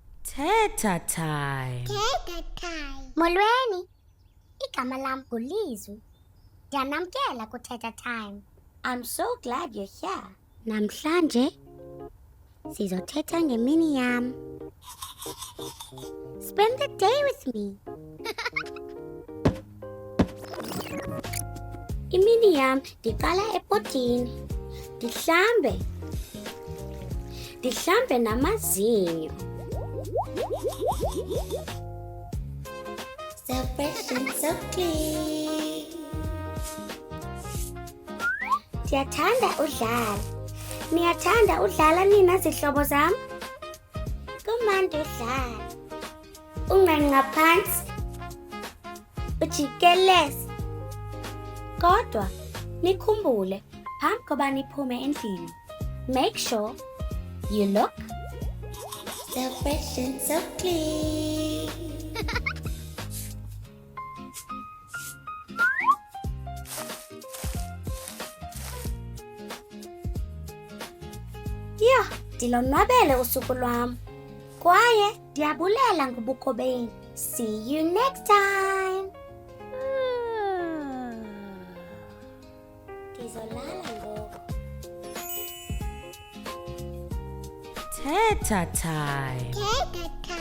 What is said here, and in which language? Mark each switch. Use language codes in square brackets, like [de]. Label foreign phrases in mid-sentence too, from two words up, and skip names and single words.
[xh] Thetha Time. Thetha Time. Molweni, igama lam nguLizwi. Ndiyanamkela kuThetha Time. [en] I'm so glad you're here. [xh] Namhlanje sizothetha ngemini yam. [en] Spend the day with me. [xh] Imini yam ndiqala ebhodini. Ndihlambe namazinyo. [en] So fresh and so clean. [xh] Ndiyathanda udlala. Niyathanda udlala nina zihlobo zam? Kumandi udlala. Unqenqa phansi. Ujikeleze. Kodwa nikhumbule phambi koba niphume endlini. [en] Make sure you look So fresh and so clean. [xh] Yho, ndilonwabele usuku lwam. Kwaye ndiyabulela ngobukho benu. [en] See you next time. [xh] Ndizolala ngoku. Thetha Time. Thetha